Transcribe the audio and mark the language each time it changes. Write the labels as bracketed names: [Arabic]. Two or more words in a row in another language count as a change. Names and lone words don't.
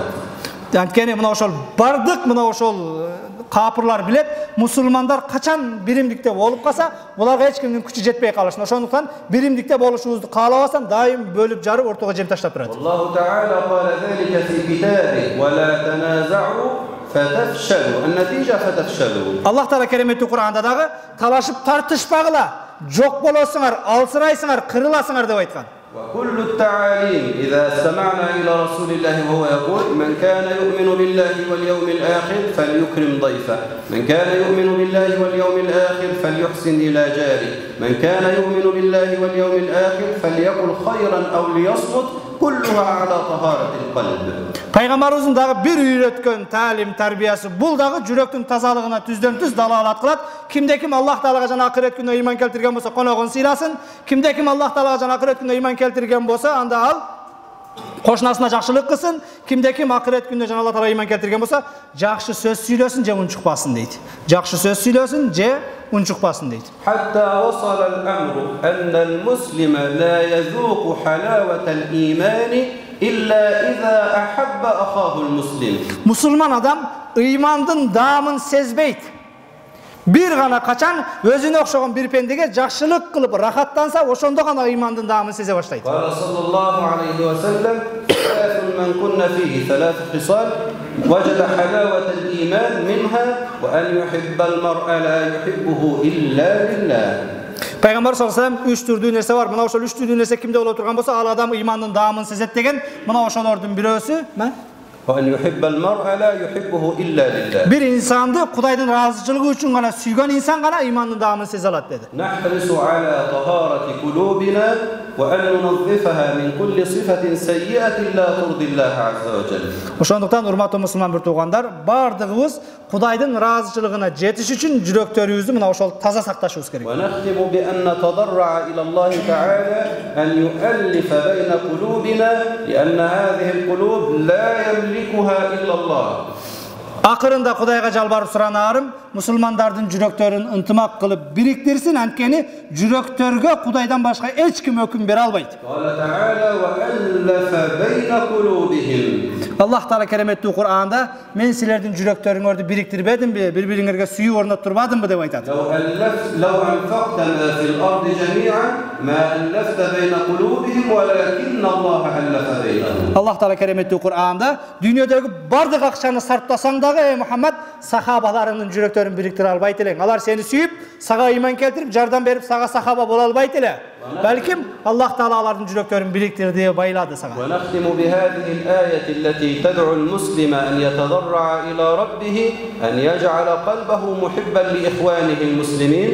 [Kyrgyz] Анткени мына ошол бардык мына ошол капырлар билет, мусулмандар качан биримдикте болуп калса, буларга эч кимдин күчү жетпей калышын. Ошондуктан биримдикте болушубузду каалабасам, дайым бөлүп жарып ортого жем таштап турат. [Arabic] والله تعالى قال ذلك في كتابه ولا تنازعوا فتفشلوا. النتيجة فتفشلوا. [Kyrgyz] Аллах Таала кереметтүү Кур'анда дагы талашып тартышпагыла, жок болосуңар, алсырайсыңар, кырыласыңар деп айткан. [Arabic] وكل التعاليم إذا استمعنا إلى رسول الله وهو يقول من كان يؤمن بالله واليوم الآخر فليكرم ضيفه من كان يؤمن بالله واليوم الآخر فليحسن إلى جاره من كان يؤمن بالله واليوم الآخر فليقل خيرا أو ليصمت كلها على طهارة القلب. [Kyrgyz] Пайгамбарыбыздын дагы бир үйрөткөн талим тарбиясы бул дагы жүрөктүн тазалыгына түздөн түз далалат кылат. Кимде ким Аллах Таалага жана акырет күнүнө ыйман келтирген болсо коногун сыйласын. Кимде ким Аллах Таалага жана акырет күнүнө ыйман келтирген болсо анда ал кошунасына жакшылык кылсын. Кимде ким акырет күнүнө жана Аллах Таалага ыйман келтирген болсо жакшы сөз сүйлөсүн же унчукпасын дейт. Жакшы сөз сүйлөсүн же унчукпасын дейт. [Arabic] حتى وصل الأمر أن المسلم لا يذوق حلاوة الإيمان إلا إذا أحب أخاه المسلم. [Kyrgyz] Мусулман адам ыймандын даамын сезбейт. Бир гана качан өзүнө окшогон бир пендеге жакшылык кылып рахаттанса, ошондо гана ыймандын даамын сезе баштайт. [Arabic] قال صلى الله عليه وسلم ثلاث من كن فيه ثلاث خصال وجد حلاوة الإيمان منها وأن يحب المرء لا يحبه إلا لله. [Kyrgyz] Пайгамбар [Arabic] صلى الله عليه وسلم [Kyrgyz] 3 түрдүү нерсе бар. Мына ошол 3 түрдүү нерсе кимде боло турган болсо, ал адам ыймандын даамын сезет деген. Мына ошолордун бирөөсү, [Arabic] وأن يحب المرء لا يحبه إلا لله. [Kyrgyz] Бир инсанды Кудайдын разычылыгы үчүн гана сүйгөн инсан гана ыймандын даамын сезе алат деди. [Arabic] نحرص على طهارة قلوبنا وأن ننظفها من كل صفة سيئة لا ترضي الله عز وجل. [Kyrgyz] Ошондуктан урматтуу мусулман бир туугандар, бардыгыбыз Кудайдын разычылыгына жетиш үчүн жүрөктөрүбүздү мына ошол таза сакташыбыз керек. [Arabic] ونختم بأن نتضرع إلى الله تعالى أن يؤلف بين قلوبنا لأن هذه القلوب لا يملكها إلا الله. [Kyrgyz] Акырында Кудайга жалбарып суранарым, мусулмандардын жүрөктөрүн ынтымак кылып бириктирсин, анткени жүрөктөргө Кудайдан башка эч ким өкүм бере албайт. [Arabic] قال تعالى وألف بين قلوبهم. [Kyrgyz] Аллах Таала кереметтүү Кур'анда мен силердин жүрөктөрүңөрдү бириктирбедимби, бири-бириңерге сүйүү орноттурбадымбы деп айтат. [Arabic] لو أنفقت ما في الأرض جميعا ما ألفت بين قلوبهم ولكن الله ألف بينهم. [Kyrgyz] Аллах Таала кереметтүү Кур'анда дүйнөдөгү бардык акчаны сарптасаң дагы Мухаммад сахабаларынын жүрөктөрүн бириктире албайт элең. Алар сени сүйүп, сага ыйман келтирип, жардам берип, сага сахаба боло албайт эле. Балким Аллах Таала алардын жүрөктөрүн бириктирди, байлады сага. [Arabic] ونختم بهذه الآية التي تدعو المسلم أن يتضرع إلى ربه أن يجعل قلبه محبا لإخوانه المسلمين.